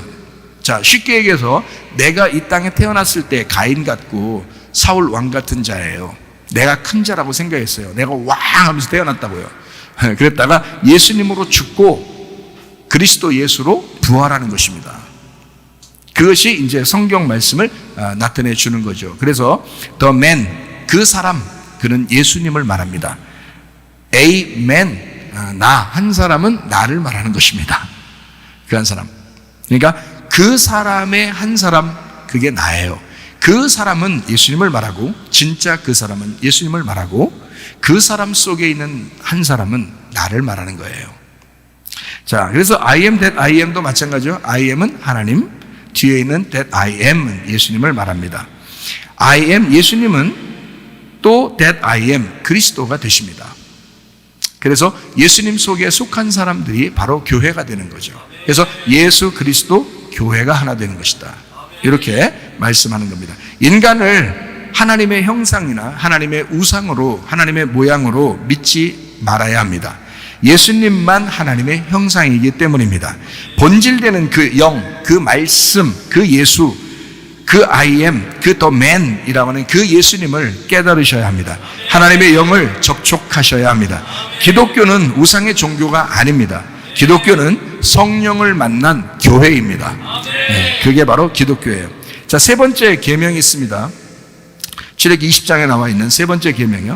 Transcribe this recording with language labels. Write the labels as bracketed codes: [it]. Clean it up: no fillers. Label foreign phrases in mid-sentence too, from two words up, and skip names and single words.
[ko] 자, 쉽게 얘기해서 내가 이 땅에 태어났을 때 가인 같고 사울 왕 같은 자예요. 내가 큰 자라고 생각했어요. 내가 왕 하면서 태어났다고요. 그랬다가 예수님으로 죽고 그리스도 예수로 부활하는 것입니다. 그것이 이제 성경 말씀을 나타내 주는 거죠. [en] 그래서 the man, [ko] 그 사람, 그는 예수님을 말합니다. [en] A man, [ko] 나 한 사람은 나를 말하는 것입니다. 그 한 사람. 그러니까 그 사람의 한 사람, 그게 나예요. 그 사람은 예수님을 말하고, 진짜 그 사람은 예수님을 말하고, 그 사람 속에 있는 한 사람은 나를 말하는 거예요. 자, 그래서 [en] I am that I am [ko] 도 마찬가지죠. [en] I am [ko] 은 하나님, 뒤에 있는 [en] that I am [ko] 은 예수님을 말합니다. [en] I am [ko] 예수님은 또 [en] that I am [ko] 그리스도가 되십니다. 그래서 예수님 속에 속한 사람들이 바로 교회가 되는 거죠. 그래서 예수 그리스도 교회가 하나 되는 것이다. 이렇게 말씀하는 겁니다. 인간을 하나님의 형상이나 하나님의 우상으로, 하나님의 모양으로 믿지 말아야 합니다. 예수님만 하나님의 형상이기 때문입니다. 본질되는 그 영, 그 말씀, 그 예수, 그 [en] I am, [ko] 그 [en] the man [ko] 이라고 하는 그 예수님을 깨달으셔야 합니다. 하나님의 영을 접촉하셔야 합니다. 기독교는 우상의 종교가 아닙니다. 기독교는 성령을 만난 교회입니다. 그게 바로 기독교예요. 자, 세 번째 계명이 있습니다. 출애굽기 20장에 나와 있는 세 번째 계명이요.